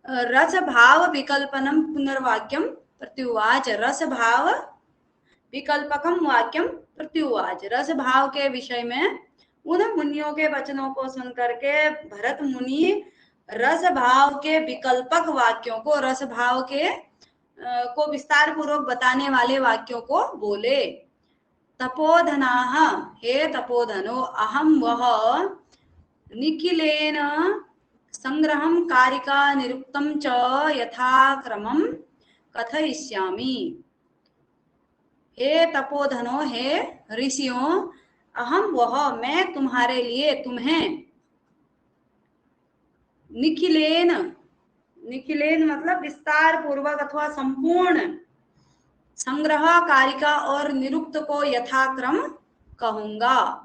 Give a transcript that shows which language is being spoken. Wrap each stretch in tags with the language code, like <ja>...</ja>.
<sa>रस भाव विकल्पनम पुनर्वाक्यम प्रत्युवाच रस भाव विकल्पकम वाक्यम प्रत्युवाच</sa> <hi>रस भाव के विषय में उन मुनियों के वचनों को सुन करके भरत मुनि रस भाव के विकल्पक वाक्यों को रस भाव के को विस्तार पूर्वक बताने वाले वाक्यों को बोले।</hi> <sa>तपोधनाः हे तपोधनो अहम वह निखिलेन संग्रहं कारिका निरुक्तं च यथाक्रमं कथयिष्यामि।</sa> <hi>हे तपोधनो हे ऋषियों अहम वह मैं तुम्हारे लिए तुम्हें निखिलेन मतलब विस्तार पूर्वक अथवा संपूर्ण संग्रह कारिका और निरुक्त को यथाक्रम कहूंगा।</hi>